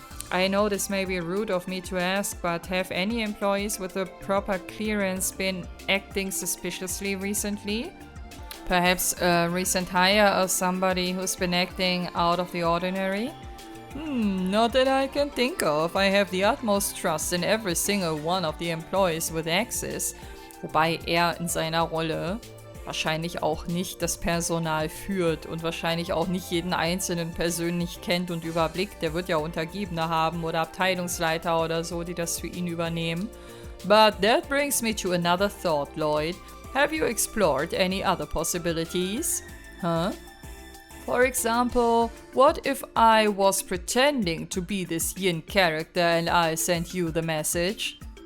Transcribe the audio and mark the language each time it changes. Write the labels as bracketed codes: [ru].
[en] I know this may be rude of me to ask, but have any employees with the proper clearance been acting suspiciously recently? Perhaps a recent hire of somebody who's been acting out of the ordinary? Not that I can think of. I have the utmost trust in every single one of the employees with access. [de] Wobei er in seiner Rolle wahrscheinlich auch nicht das Personal führt und wahrscheinlich auch nicht jeden Einzelnen persönlich kennt und überblickt. Der wird ja Untergebene haben oder Abteilungsleiter oder so, die das für ihn übernehmen. [en] But that brings me to another thought, Lloyd. Have you explored any other possibilities? Huh? For example, what if I was pretending to be this Yin character and I sent you the message?